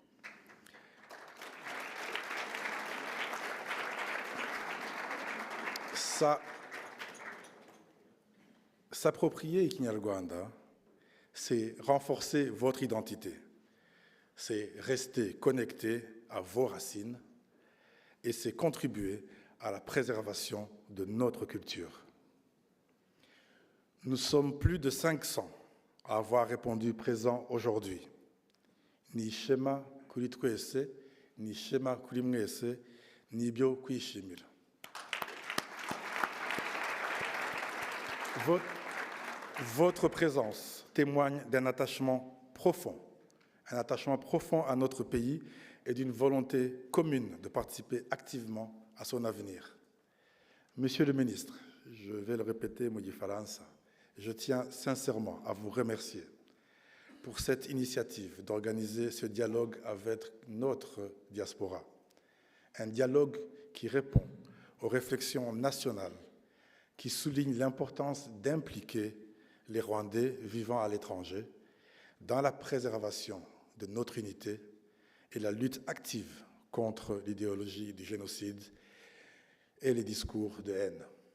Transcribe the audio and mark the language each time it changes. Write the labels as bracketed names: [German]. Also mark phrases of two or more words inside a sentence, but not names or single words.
[French] S'approprier Kinyarwanda, c'est renforcer votre identité, c'est rester connecté à vos racines, et c'est contribuer à la préservation de notre culture. Nous sommes plus de 500 à avoir répondu présent aujourd'hui. [Kinyarwanda] Ni ishema kuri twese, ni ishema kuri mwese, ni ibyo kwishimira. [French] Votre présence témoigne d'un attachement profond à notre pays et d'une volonté commune de participer activement à son avenir. Monsieur le ministre, je vais le répéter, [Kinyarwanda] mu gifaransa, [French] je tiens sincèrement à vous remercier pour cette initiative d'organiser ce dialogue avec notre diaspora. Un dialogue qui répond aux réflexions nationales, qui souligne l'importance d'impliquer les Rwandais vivant à l'étranger dans la préservation de notre unité et la lutte active contre l'idéologie du génocide et les discours de haine.